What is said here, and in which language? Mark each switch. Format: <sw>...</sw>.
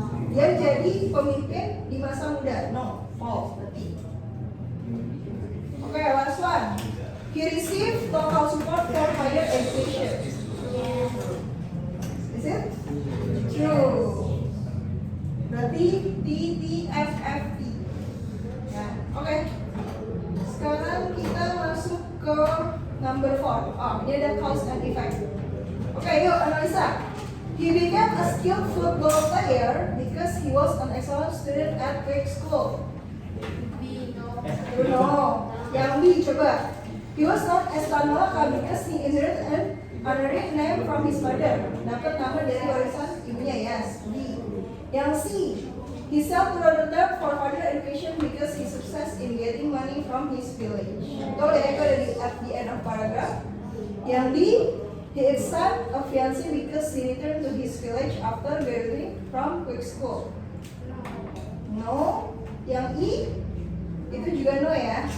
<id>Dia jadi pemimpin di masa muda.</id> <en>No, false berarti. Okay, last one. He received total support for higher education. Is it? True.</en> <id>Berarti TTFFP. Ya, oke. Sekarang kita masuk ke number 4. Oh, ini ada cause and effect. Oke, yuk analisa.</id> <en>He became a skilled football player because he was an excellent student at Quake School. No.</en> <id>Yang B, coba.</id> <en>He was known as Tan Malaka because he inherited an honorary name from his father.</en> <id>Dapat nama dari warisan ibunya, yes. B. Yang C.</id> <en>He sailed to Rotterdam for further education because he success in getting money from his village.</en> <id>Itu ada</id> <en>at the end of paragraph.</en> <id>Yang D.</id> <en>He accepted a fiancé because he returned to his village after graduating from Quake School. No.</en> <id>Yang E. Itu juga no ya.</id>